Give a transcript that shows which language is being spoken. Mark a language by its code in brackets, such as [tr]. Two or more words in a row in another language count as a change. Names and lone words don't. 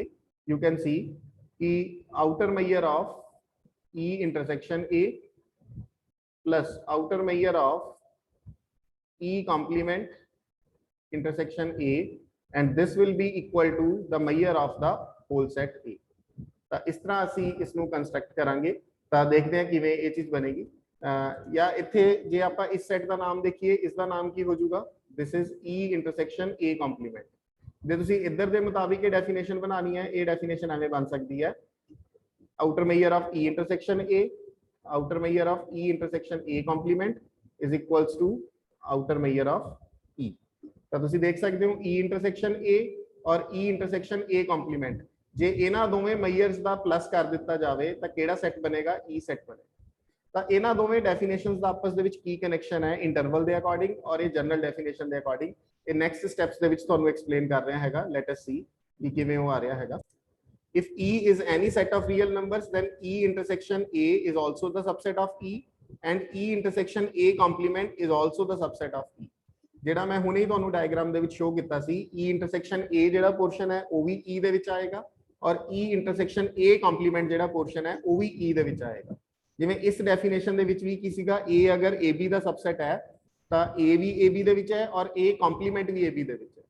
[en] you can see ਕਿ outer measure of E intersection A plus outer measure of E complement intersection A and this will be equal to the measure of the whole set A. [pa] ਤਾਂ ਇਸ ਤਰ੍ਹਾਂ ਅਸੀਂ ਇਸ ਨੂੰ ਕੰਸਟਰਕਟ ਕਰਾਂਗੇ ਤਾਂ ਦੇਖਦੇ ਹਾਂ ਕਿਵੇਂ ਇਹ ਚੀਜ਼ ਬਣੇਗੀ. ਜਾਂ ਇੱਥੇ ਜੇ ਆਪਾਂ ਇਸ ਸੈਟ ਦਾ ਨਾਮ ਦੇਖੀਏ ਇਸ ਦਾ ਨਾਮ ਕੀ ਹੋ ਜਾਊਗਾ, [en] this is E intersection A complement. [pa] ਜੇ ਤੁਸੀਂ ਇੱਧਰ ਦੇ ਮੁਤਾਬਿਕ ਇਹ ਡੈਫੀਨੇਸ਼ਨ ਬਣਾਉਣੀ ਹੈ ਇਹ ਡੈਫੀਨੇਸ਼ਨ ਐਵੇਂ ਬਣ ਸਕਦੀ ਹੈ [en] outer measure of E intersection A, outer measure of E intersection A complement is equals to outer measure of E. [pa] ਤਾਂ ਤੁਸੀਂ ਦੇਖ ਸਕਦੇ ਹੋ [en] E intersection A [pa] और [en] E intersection A complement [pa] ਜੇ ਇਹਨਾਂ ਦੋਵੇਂ ਮੇਜਰਸ ਦਾ ਪਲੱਸ ਕਰ ਦਿੱਤਾ ਜਾਵੇ ਤਾਂ ਕਿਹੜਾ ਸੈੱਟ ਬਣੇਗਾ, ਈ ਸੈੱਟ ਬਣੇਗਾ। ਤਾਂ ਇਹਨਾਂ ਦੋਵੇਂ ਡੈਫੀਨੇਸ਼ਨਸ ਦਾ ਆਪਸ ਦੇ ਵਿੱਚ ਕੀ ਕਨੈਕਸ਼ਨ ਹੈ ਇੰਟਰਵਲ ਦੇ ਅਕੋਰਡਿੰਗ ਔਰ ਇਹ [en] general definition [pa] ਦੇ ਅਕੋਰਡਿੰਗ, ਇਹ [en] next steps [pa] ਦੇ ਵਿੱਚ ਤੁਹਾਨੂੰ ਐਕਸਪਲੇਨ ਕਰ ਰਿਹਾ ਹੈਗਾ। [en] let us see [pa] ਕਿ ਕਿਵੇਂ ਉਹ ਆ ਰਿਹਾ ਹੈਗਾ। [en] If E is any set of real numbers, then E intersection A is also the subset of E, and E intersection A complement is also the subset of E. [pa] ਜਿਹੜਾ ਮੈਂ ਹੁਣੇ ਹੀ ਤੁਹਾਨੂੰ ਡਾਇਗਰਾਮ ਦੇ ਵਿੱਚ ਸ਼ੋ ਕੀਤਾ ਸੀ, [en] E intersection A [pa] ਜਿਹੜਾ ਪੋਰਸ਼ਨ ਹੈ ਉਹ ਵੀ E ਦੇ ਵਿੱਚ ਆਏਗਾ, ਔਰ [en] E intersection A complement [pa] ਜਿਹੜਾ ਪੋਰਸ਼ਨ ਹੈ ਉਹ ਵੀ E ਦੇ ਵਿੱਚ ਆਏਗਾ। ਜਿਵੇਂ ਇਸ ਡੈਫੀਨੇਸ਼ਨ ਦੇ ਵਿੱਚ ਵੀ ਕੀ ਸੀਗਾ, A ਅਗਰ AB ਦਾ ਸਬਸੈਟ ਹੈ ਤਾਂ A ਵੀ AB ਦੇ ਵਿੱਚ ਹੈ ਔਰ [en] A complement [pa] ਵੀ AB ਦੇ ਵਿੱਚ ਹੈ।